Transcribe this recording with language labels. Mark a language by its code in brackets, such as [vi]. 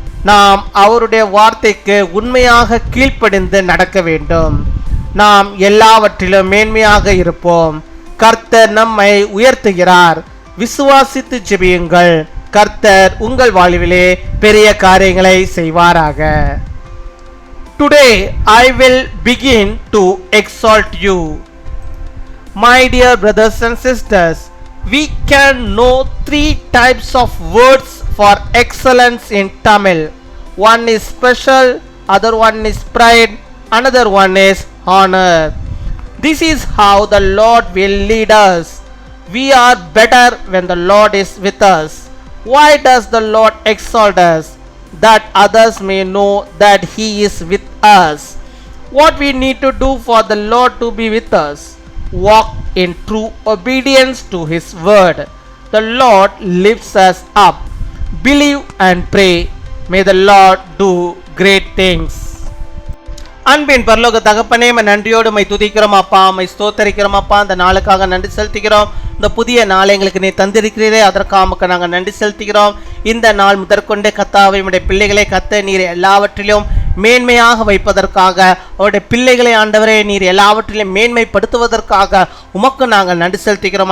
[ta] நாம் அவருடைய வார்த்தைக்கு உண்மையாக கீழ்ப்படிந்து நடக்க வேண்டும். நாம் எல்லாவற்றிலும் மேன்மையாக இருப்போம். கர்த்தர் நம்மை உயர்த்துகிறார். விசுவாசித்து ஜெபியுங்கள். கர்த்தர் உங்கள் வாழ்விலே பெரிய காரியங்களை செய்வாராக. [en] Today I will begin to exalt you. My dear brothers and sisters, we can know 3 types of words for excellence in Tamil. One is special, other one is pride, another one is honor. This is how the Lord will lead us. We are better when the Lord is with us. Why does the Lord exalt us? That others may know that He is with us. What we need to do for the Lord to be with us? Walk in true obedience to His word. The Lord lifts us up. Believe and pray. May the Lord do great things. [ta] அன்பின் பரலோக தகப்பனே, நன்றியோடு my துதிக்கிறோம் அப்பா, my ஸ்தோத்தரிக்கிறோம் அப்பா. இந்த நாளுக்காக நன்றி செலுத்துகிறோம். இந்த புதிய நாளை எங்களுக்கு நீ தந்திருக்கிறீரே, அதற்காக நாங்கள் நன்றி செலுத்துகிறோம். இந்த நாள் முதற்கொண்டே கர்த்தாவே, உம்முடைய பிள்ளைகளை கர்த்தர் நீர் எல்லாவற்றிலும் மேன்மையாக வைப்பதற்காக, அவருடைய பிள்ளைகளை ஆண்டவரே நீர் எல்லாவற்றிலும் மேன்மைப்படுத்துவதற்காக உமக்கு நாங்கள் நன்றி செலுத்துகிறோம்.